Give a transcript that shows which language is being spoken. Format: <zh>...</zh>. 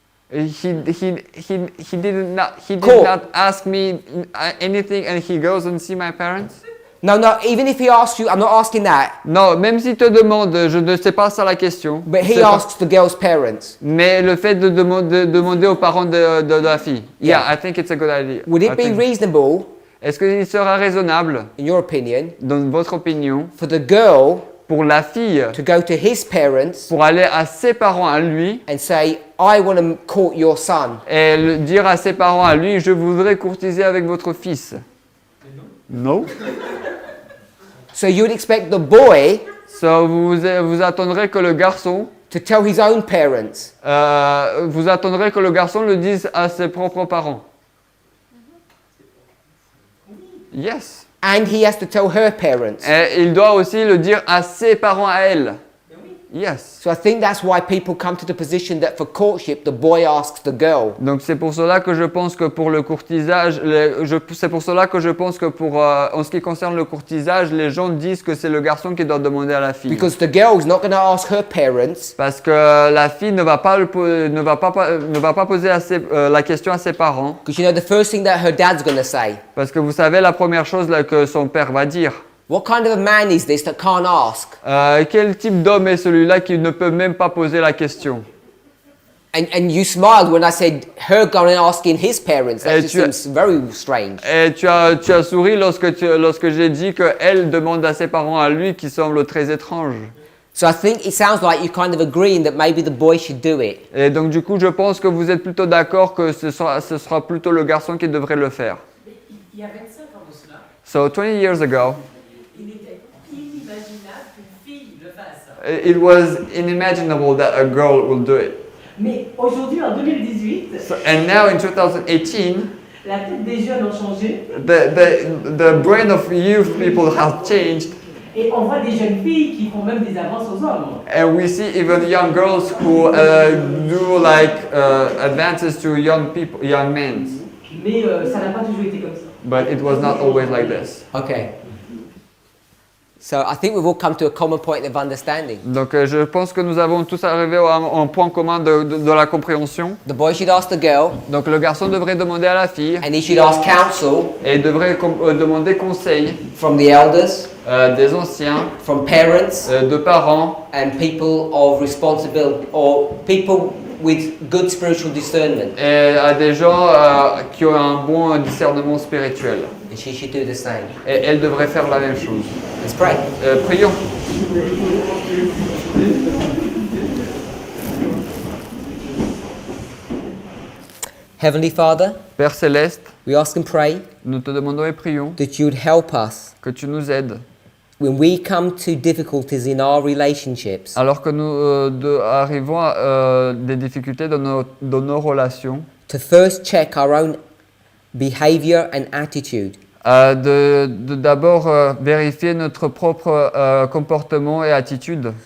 <en>He did not ask me anything, and he goes and see my parents. No, even if he asks you, I'm not asking that.</en> <fr>Non, même s'il te demande, je ne sais pas ça la question.</fr> <en>But he asks the girl's parents.</en> <fr>Mais le fait de demander aux parents de la fille.</fr> <en>Yeah, I think it's a good idea. Would it be reasonable?</en> <fr>Est-ce qu'il sera raisonnable,</fr> <en>in your opinion,</en> <fr>dans votre opinion,</fr> <en>for the girl</en> <fr>pour la fille</fr> <en>to go to his parents,</en> <fr>pour aller à ses parents à lui,</fr> <en>and say, I want to court your son,</en> <fr>et dire à ses parents à lui, je voudrais courtiser avec votre fils?</fr> <en>No. So you'd expect the boy</en> <fr>So, vous attendrez que le garçon,</fr> <en>to tell his own parents.</en> <fr>vous attendrez que le garçon le dise à ses propres parents.</fr> <en>Yes. And he has to tell her parents.</en> <fr>Et il doit aussi le dire à ses parents à elle.</fr> <en>Yes. So I think that's why people come to the position that for courtship, the boy asks the girl.</en> <fr>Donc c'est pour cela que je pense que pour le courtisage, c'est pour cela que je pense que pour en ce qui concerne le courtisage, les gens disent que c'est le garçon qui doit demander à la fille.</fr> <en>Because the girl is not going to ask her parents.</en> <fr>Parce que la fille ne va pas poser la question à ses parents.</fr> <en>Because you know the first thing that her dad's going to say.</en> <fr>Parce que vous savez la première chose là, que son père va dire.</fr> <en>What kind of a man is this that can't ask?</en> <fr>Quel type d'homme est celui-là qui ne peut même pas poser la question?</fr> <en>And you smiled when I said her going and asking his parents. That just seems very strange.</en> <fr>Et tu as souri lorsque j'ai dit qu'elle demande à ses parents à lui, qui semble très étrange.</fr> <en>So I think it sounds like you're kind of agreeing that maybe the boy should do it.</en> <fr>Et donc du coup, je pense que vous êtes plutôt d'accord que ce sera plutôt le garçon qui devrait le faire. Il y a 25 ans de cela,</fr> <en>So 20 years ago,</en> <fr>il était inimaginable qu'une fille le fasse.</fr> <en>it was unimaginable that a girl will do it.</en> <fr>Mais aujourd'hui, en 2018,</fr> <en>And now in 2018,</en> <fr>la tête des jeunes a changé.</fr> <en>the brain of youth people has changed.</en> <fr>Et on voit des jeunes filles qui font même des avances aux hommes.</fr> <en>And we see even young girls who do like advances to young men.</en> <fr>Mais ça n'a pas toujours été comme ça.</fr> <en>But it was not always like this. Okay. So I think we've all come to a common point of understanding.</en> <fr>Donc je pense que nous avons tous arrivé à un point commun de la compréhension.</fr> <en>The boy should ask the girl.</en> <fr>Donc le garçon devrait demander à la fille.</fr> <en>And he should ask counsel.</en> <fr>Et il devrait demander conseil.</fr> <en>From the elders.</en> <fr>Des anciens.</fr> <en>From parents.</en> <fr>De parents.</fr> <en>And people of responsibility or people with good spiritual discernment.</en> <fr>Et à des gens qui ont un bon discernement spirituel.</fr> <en>And she should do the same.</en> <fr>Et elle devrait faire la même chose.</fr> <en>Let's pray.</en> <fr>Prions.</fr> <en>Heavenly Father,</en> <fr>Père Céleste,</fr> <en>we ask and pray</en> <fr>nous te demandons et prions</fr> <en>that you would help us</en> <fr>que tu nous aides.</fr> <en>when we come to difficulties in our relationships.</en> <fr>Alors que nous arrivons à des difficultés dans nos relations,</fr> <en>To first check our own behavior and attitude.</en> <fr>D'abord vérifier notre propre comportement et attitude.</fr>